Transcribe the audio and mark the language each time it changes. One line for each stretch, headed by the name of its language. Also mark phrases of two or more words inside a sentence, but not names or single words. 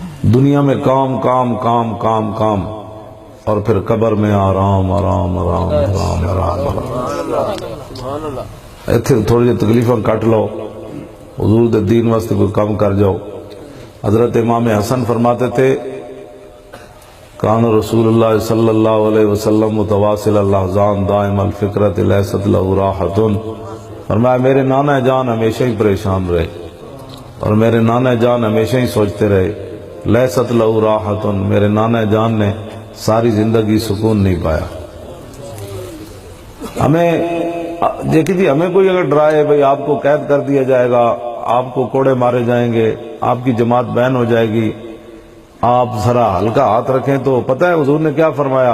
Urdu: دنیا میں کام کام کام کام کام، اور پھر قبر میں آرام آرام آرام آرام آرام آرام۔
Punjabi: ایتھے تھوڑی جی تکلیفاں کٹ لو، حضور دے دین واسطے کوئی کام کر جاؤ۔
Urdu: حضرت امام حسن فرماتے تھے
Arabic: کان رسول اللہ صلی اللہ علیہ وسلم متواصل الاحزان دائم الفکرت لیست لہ راحت،
Urdu: فرمایا میرے نانا جان ہمیشہ ہی پریشان رہے اور میرے نانا جان ہمیشہ ہی سوچتے رہے،
Arabic: لیست لہ راحت،
Urdu: میرے نانا جان نے ساری زندگی سکون نہیں پایا۔ ہمیں دیکھی تھی، ہمیں کوئی اگر ڈرائے بھئی آپ کو قید کر دیا جائے گا، آپ کو کوڑے مارے جائیں گے، آپ کی جماعت بین ہو جائے گی، آپ ذرا ہلکا ہاتھ رکھیں، تو پتہ ہے حضور نے کیا فرمایا؟